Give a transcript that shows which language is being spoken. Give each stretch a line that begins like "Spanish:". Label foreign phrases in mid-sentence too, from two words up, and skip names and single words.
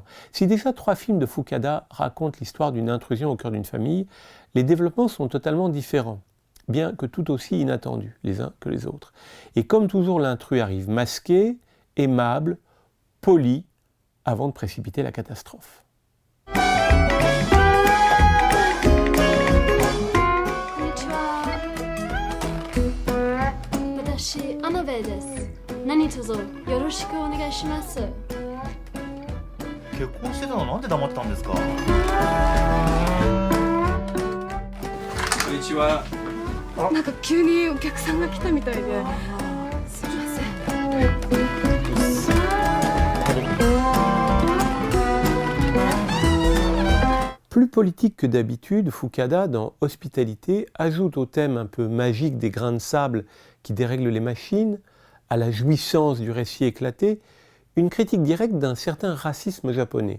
French: Si déjà 3 films de Fukada racontent l'histoire d'une intrusion au cœur d'une famille, les développements sont totalement différents, bien que tout aussi inattendus les uns que les autres. Et comme toujours, l'intrus arrive masqué, aimable, poli, avant de précipiter la catastrophe.
Japanese: 私アナベルです。何卒よろしくお願いします。結婚してたのなんで黙ってたんですか。こんにちは。なんか急にお客さんが来たみたいで。すみません。
French: Plus politique que d'habitude, Fukada, dans Hospitalité, ajoute au thème un peu magique des grains de sable qui dérèglent les machines, à la jouissance du récit éclaté, une critique directe d'un certain racisme japonais.